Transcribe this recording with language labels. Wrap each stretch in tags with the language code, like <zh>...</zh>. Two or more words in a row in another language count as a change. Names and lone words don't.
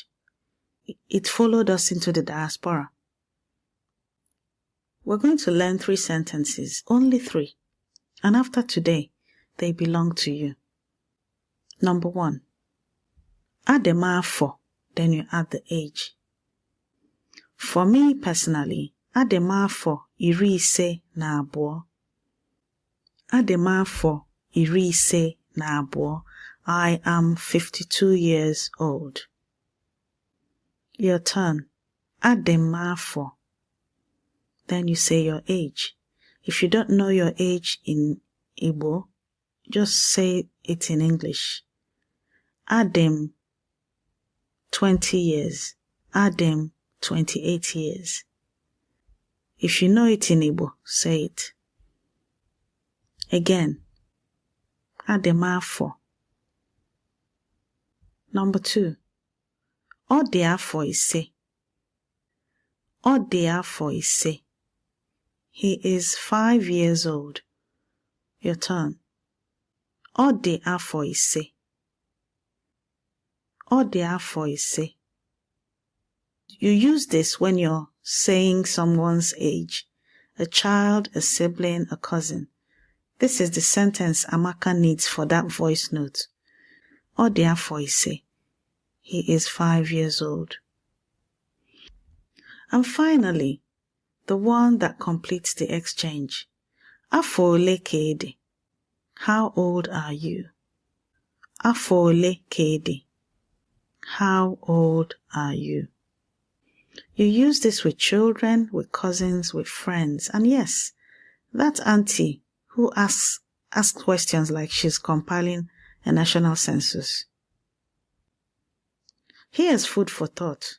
<en>It followed us into the diaspora. We're going to learn 3 sentences, only 3, and after today, they belong to you. Number 1.</en> <ig>Adem afọ,</ig> <en>then you add the age. For me personally,</en> <ig>adem afọ 52. Adem afọ 52.</ig> <en>I am 52 years old. Your turn.</en> <ig>Adem afọ.</ig> <en>Then you say your age. If you don't know your age in Igbo, just say it in English. Adem 20 years. Adem 28 years. If you know it in Igbo, say it. Again.</en> <ig>Adem afọ.</ig> <en>Number 2.</en> <ig>Ọ dị afọ 5. Ọ dị afọ 5.</ig> <en>He is 5 years old. Your turn.</en> <ig>Ọ dị afọ 5. Ọ dị afọ 5.</ig> <en>You use this when you're saying someone's age, a child, a sibling, a cousin. This is the sentence Amaka needs for that voice note.</en> <ig>Ọ dị afọ 5.</ig> <en>He is 5 years old. And finally, the one that completes the exchange.</en> <ig>Afọ ole ka ị dị?</ig> <en>How old are you?</en> <ig>Afọ ole ka ị dị?</ig> <en>How old are you? You use this with children, with cousins, with friends. And yes, that auntie who asks questions like she's compiling a national census. Here's food for thought.</en>